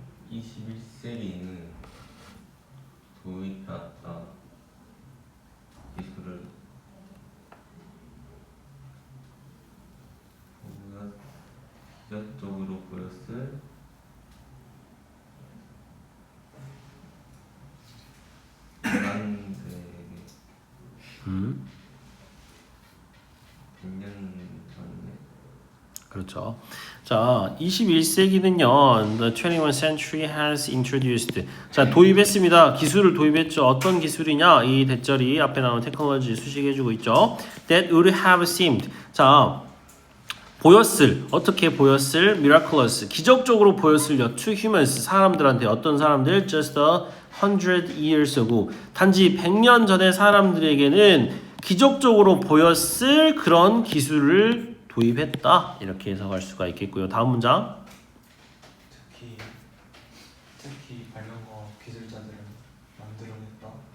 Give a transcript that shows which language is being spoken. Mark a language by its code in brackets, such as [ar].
[ko] 21세기에는 도입해왔다 기술을 기적적으로 보였을 인간들에게 100년 전에 그렇죠. 자, 21세기는요. [en] The 21st century has introduced. [ko] 자, 도입했습니다. 기술을 도입했죠. 어떤 기술이냐? 이 대절이 앞에 나온 테크놀로지 수식해주고 있죠. [en] That would have seemed. [ko] 자, 보였을, 어떻게 보였을, [en] miraculous, [ko] 기적적으로 보였을요. [en] To humans, [ko] 사람들한테, 어떤 사람들, [en] just 100 years ago. [ko] 단지 100년 전의 사람들에게는 기적적으로 보였을 그런 기술을 도입했다. 이렇게 해석할 수가 있겠고요. 다음 문장. 특히 발명과 기술자들은 만들어냈다.